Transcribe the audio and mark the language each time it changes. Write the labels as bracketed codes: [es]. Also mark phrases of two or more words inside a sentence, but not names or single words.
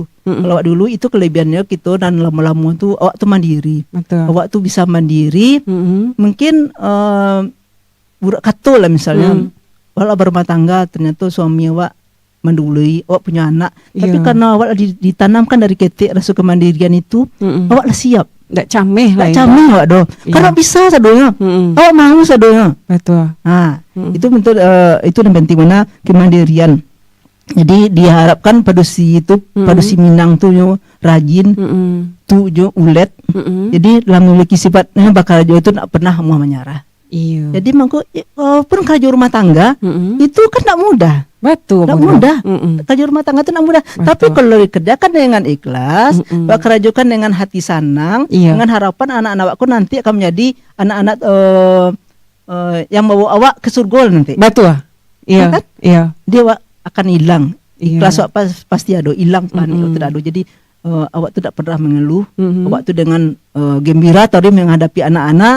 [id] Kalau dulu itu kelebihannya kita dan lama-lama tuh awak tuh mandiri. Awak tuh bisa mandiri. Mungkin budak kato lah misalnya walau berumah tangga ternyata suami awak mendului, awak punya anak, tapi karena awak ditanamkan dari kecil rasa kemandirian itu, awak lah siap. [min] Nggak cameh lah. Nggak cameh awak doh. Karena bisa sadonya. Awak mau sadonya. [id] Betul. Itu bentuk itu yang penting mana kemandirian. Jadi diharapkan padusi itu, padusi Minang tuh yo rajin, tuh yo ulet. Jadi dalam memiliki sifatnya bakal jo itu tak pernah mau menyerah. Jadi mangko pun kerja rumah tangga itu kan tak mudah. Betul. Tak mudah. Kerja rumah tangga itu tak mudah. Betul. Tapi kalau dikerjakan dengan ikhlas, kerjakan dengan hati senang, dengan harapan anak-anak awakku nanti akan menjadi anak-anak yang bawa awak ke surga nanti. Betul. Iya. Dia akan hilang. Ikhlas awak pasti ada hilang panik tidak ada. Jadi awak tidak pernah mengeluh. Awak tu dengan gembira tadi menghadapi anak-anak.